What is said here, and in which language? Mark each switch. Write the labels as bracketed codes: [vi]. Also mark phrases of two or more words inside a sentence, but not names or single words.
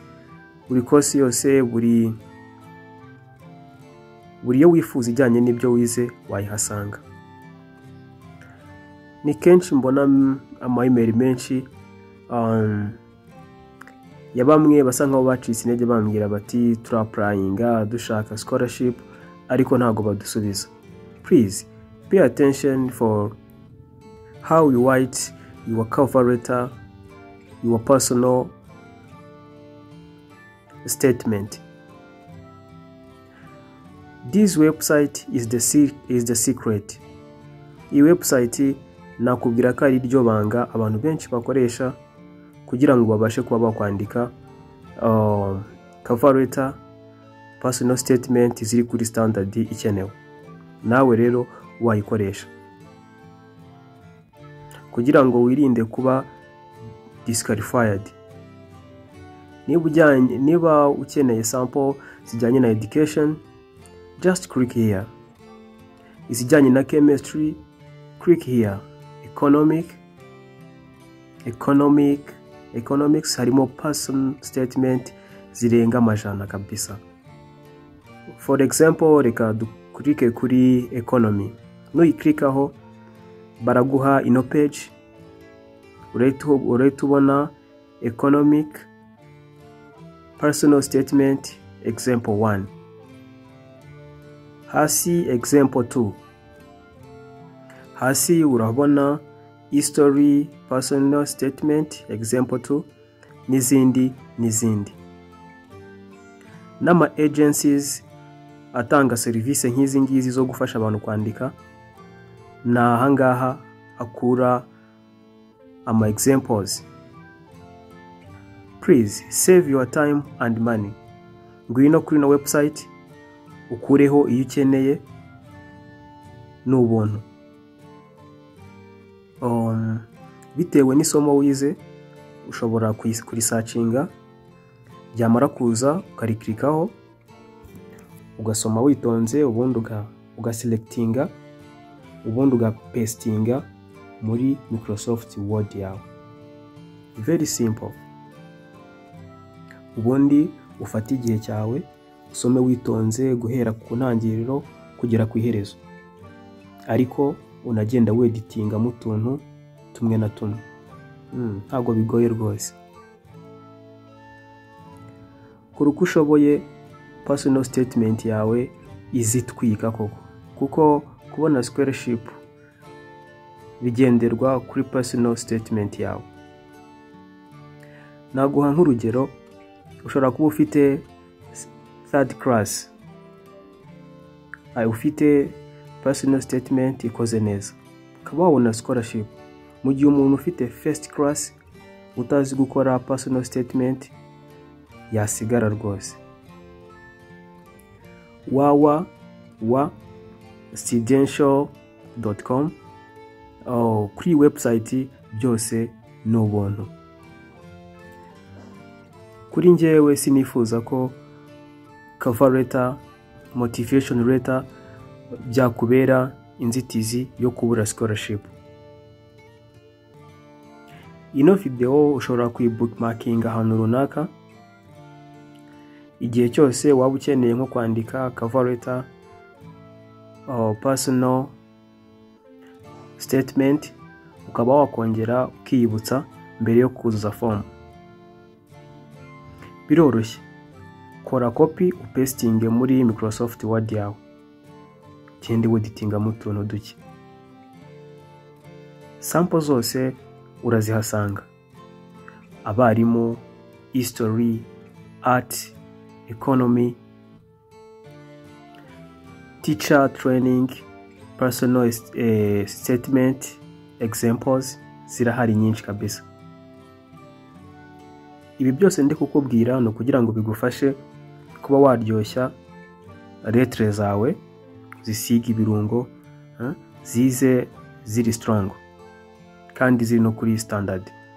[rw] Buri course yose buri yo wifuza ijyanye n'ibyo wize wayihasanga. Ni kenshi mbona ama-email menshi ya bamwe basa nkaho bacitse intege bambwira bati turaprayinga dushaka scholarship ariko ntago badusubiza. [en] Please pay attention for how you write your cover letter, your personal statement. This website is the secret. [rw] Iyi website nakubwira ko ari ryo banga abantu benshi bakoresha kugira ngo babashe kuba bakwandika [en] cover letter, personal statement [rw] ziri kuri standard ikenewe. Nawe rero wayikoresha. kugira ngo wirinde kuba disqualified. Niba ukeneye sample zijyanye na education, [en] just click here. [rw] Izijyanye na chemistry, [en] click here. [rw] Economics harimo [en] person statement [rw] zirenga amajana kabisa. [en] For example, [rw] reka duklike kuri economy. Nuyiklikaho baraguha ino page. Urahita ubona [en] economic personal statement example 1. [rw] Hasi example 2. Hasi urabona [en] history personal statement example 2 [rw] n'izindi. N'ama agencies atanga serivisi nk'izi ngizi zo gufasha abantu kwandika, na ahangaha akura ama examples. [en] Please save your time and money. [rw] Ngwino kuri no website ukureho iyo ukeneye n'ubuntu. Bitewe n'isomo wize ushobora kurisearchinga, byamara kuza ukariklikaho ugasoma witonze, ubundi ugaselectinga, ubundi ugapastinga muri Microsoft Word yawe. [en] Very simple. [rw] Ubundi ufata igihe cyawe usome witonze guhera ku ntangiriro kugera ku iherezo, ariko unagenda weditinga mu tuntu tumwe na tumwe. Ntabwo bigoye rwose. Kuruko ushoboye [en] personal statement [rw] yawe izitwika koko, kuko kubona scholarship bigenderwa kuri [en] personal statement [rw] yawe. Naguha nk'urugero, ushobora kuba ufite [en] third class, [rw] ufite [en] personal statement [rw] ikoze neza, ukaba wabona scholarship. Mu gihe umuntu ufite [en] first class [rw] utazi gukora [en] personal statement [rw] yasigara rwose. studential.com kuri website byose n'ubuntu. Kuri njyewe sinifuza ko [en] cover letter, motivation letter [rw] byakubera inzitizi yo kubura scholarship. Ino video ushobora kuyibookmarking ahantu runaka. Igihe cyose waba ukeneye nko kwandika [en] cover letter personal statement, [rw] ukaba wakongera ukiyibutsa mbere yo kuzuza form. Biroroshye. Kora copy upasting muri Microsoft Word yawe, kindi weditinga mu tuntu duke. Sample zose urazihasanga: abarimu, [en] history, art, economy, teacher training, personal statement examples. [rw] Zirahari nyinshi kabisa. Ibi byose ndi kukubwira no kugira ngo bigufashe kuba waryoshya lettre zawe, zisiga ibirungo, zize ziri strong kandi ziri no kuri standard.